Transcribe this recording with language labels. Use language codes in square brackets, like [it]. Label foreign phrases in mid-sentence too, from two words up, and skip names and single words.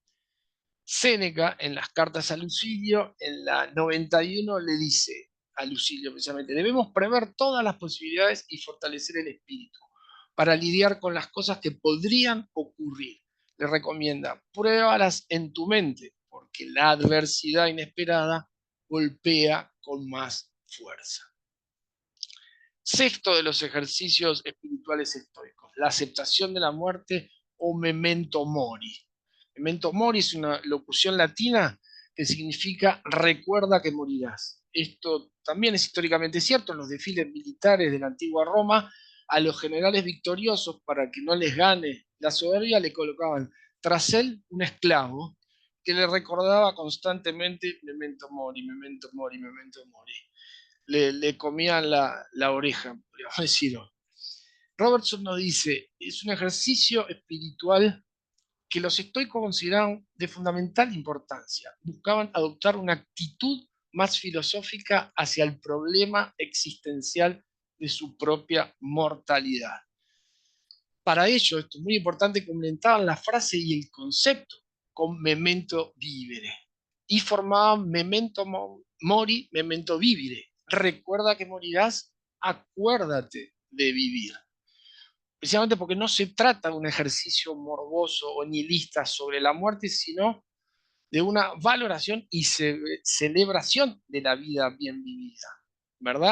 [es] Séneca, en las cartas a Lucilio, en la 91, le dice a Lucilio precisamente, debemos prever todas las posibilidades y fortalecer el espíritu para lidiar con las cosas que podrían ocurrir. Le recomienda, pruébalas en tu mente, porque la adversidad inesperada golpea con más fuerza. Sexto de los ejercicios espirituales estoicos, la aceptación de la muerte o [la] memento mori. Memento mori [es] es una locución latina que significa recuerda que morirás. Esto también es históricamente cierto en los desfiles militares de la antigua Roma. A los generales victoriosos, para que no les gane la soberbia, le colocaban tras él un esclavo que le recordaba constantemente [la] memento mori, memento mori, memento mori. [es] Le comían la oreja, podríamos decirlo. Robertson nos dice, es un ejercicio espiritual que los estoicos consideraban de fundamental importancia. Buscaban adoptar una actitud más filosófica hacia el problema existencial de su propia mortalidad. Para ello, esto es muy importante, complementaban la frase y el concepto con [la] memento vivere [es] y formaban [la] memento mori, memento vivere. [es] Recuerda que morirás, acuérdate de vivir. Precisamente porque no se trata de un ejercicio morboso o nihilista sobre la muerte, sino de una valoración y celebración de la vida bien vivida, ¿verdad?